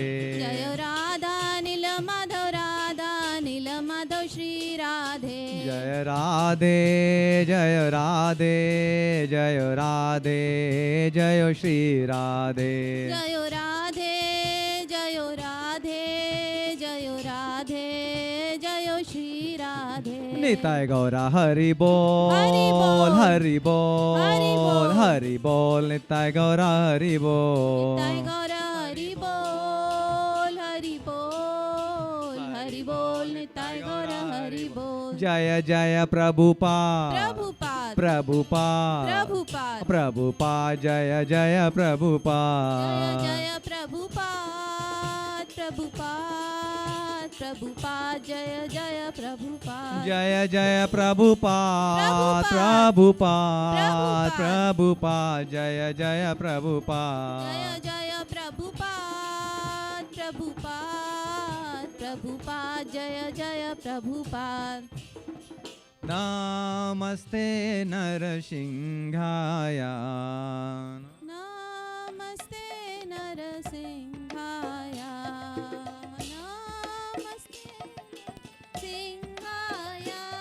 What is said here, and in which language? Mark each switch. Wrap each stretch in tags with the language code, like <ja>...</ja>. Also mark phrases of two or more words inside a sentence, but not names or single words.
<hi>जय राधा नील माधव श्री राधे जय राधे जय राधे जय राधे जय श्री राधे जय राधे जय राधे जय राधे जय श्री राधे निताय गौरा हरि बोल हरि बोल हरि बोल निताय गौरा हरि बोल निताय गौरा हरि बोल हरि बोल निताय गौरा हरि बोल जय जय प्रभुपाद प्रभुपाद जय जय प्रभुपाद जय प्रभुपाद जय जय प्रभुपाद जय जय प्रभुपाद जय जय प्रभुपाद जय जय प्रभुपाद जय जय प्रभुपाद</hi> <sa>नमस्ते नरसिंहाय नमस्ते नरसिंहाय नमस्ते सिंहाय</sa>